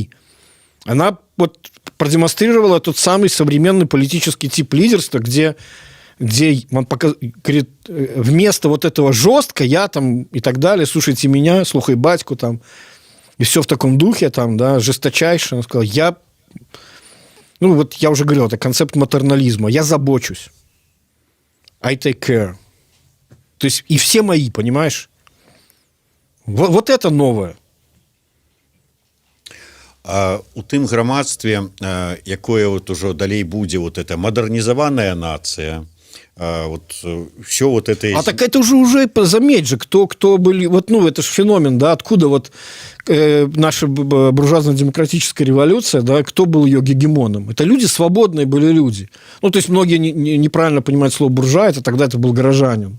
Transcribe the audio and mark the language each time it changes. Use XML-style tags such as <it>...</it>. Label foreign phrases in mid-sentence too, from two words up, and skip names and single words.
<ru>Она вот продемонстрировала тот самый современный политический тип лидерства, где он говорит, вместо вот этого жестко я там и так далее, слушайте меня,</ru> <be>слухай батьку</be> <ru>там, и все в таком духе, там, да, жесточайше. Она сказала, ну вот я уже говорил, это концепт матернализма, я забочусь.</ru> <en>I take care.</en> <ru>То есть и все мои, понимаешь? Вот это новое.</ru> <be>У тым грамадстве, якое вот ужо далей будзе вот эта модернизованная нация,</be> <ru>вот все вот это... А так это уже заметь же, кто были... Вот, ну, это же феномен, да, откуда вот наша буржуазно-демократическая революция, да, кто был ее гегемоном? Это люди, свободные были люди. Ну, то есть многие неправильно понимают слово буржуа, тогда это был горожанин.</ru>